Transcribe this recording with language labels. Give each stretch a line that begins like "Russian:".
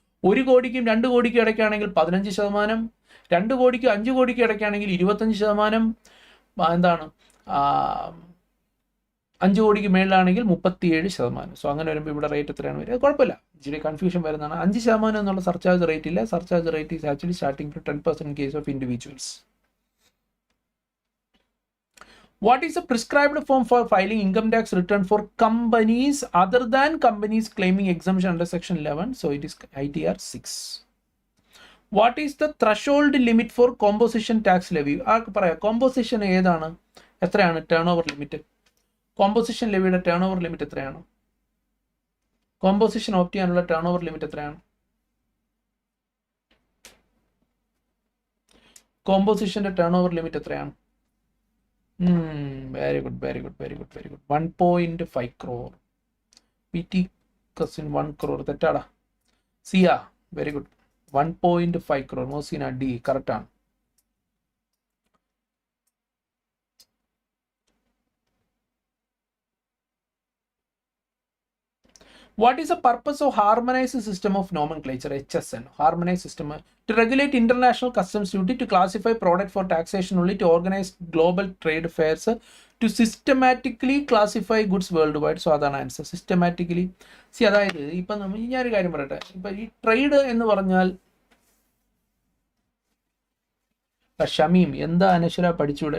Malayalam: 1 കോടിക്കും 2 കോടിക്കും ഇടയ്ക്കാണെങ്കിൽ 15%, 2 കോടിക്കും 5 കോടിക്കും ഇടയ്ക്കാണെങ്കിൽ 25%, എന്താണ് 5 കോടിക്ക് മേളിലാണെങ്കിൽ 37%.
English: so
Malayalam: അങ്ങനെ വരുമ്പോൾ ഇവിടെ റേറ്റ് എത്രയാണ് വരിക? കുഴപ്പമില്ല, ഇച്ചിരി കൺഫ്യൂഷൻ വരുന്നതാണ്. 5% എന്നുള്ള സർചാർജ് റേറ്റ് ഇല്ല.
English: Surcharge rate is actually starting to 10% in case of individuals. What is the prescribed form for filing income tax return for companies other than companies claiming exemption under section 11? So it is ITR 6. What is the threshold limit for composition tax levy?
Malayalam: ആർക്ക് പറയാം? Composition ഏതാണ്? എത്രയാണ് turn over limit? Composition ലെവിയുടെ turn over limit എത്രയാണ്? Composition opt ചെയ്യാനുള്ള turn over limit എത്രയാണ്? കോമ്പോസിഷന്റെ turn over limit എത്രയാണ്?
English: Very good, very good, very good, very good. 1.5 crore. PT കസിൻ 1 crore.
Malayalam: തെറ്റാടാ. സിയ,
English: Very good. 1.5 crore. Mosina D,
Malayalam: correct ആണ്.
English: What is the purpose of harmonized system of nomenclature, HSN? Harmonized system to regulate international customs duty, to classify product for taxation only, to organize global trade fairs, to systematically classify goods worldwide. So
Malayalam: അതാണ്
English: Answer.
Malayalam: Systematically അതായത് ഇപ്പം ഞാനൊരു കാര്യം പറയട്ടെ, ഇപ്പം ഈ trade എന്ന് പറഞ്ഞാൽ ഷമീം എന്താ അനശ്വര പഠിച്ചുകൂടെ?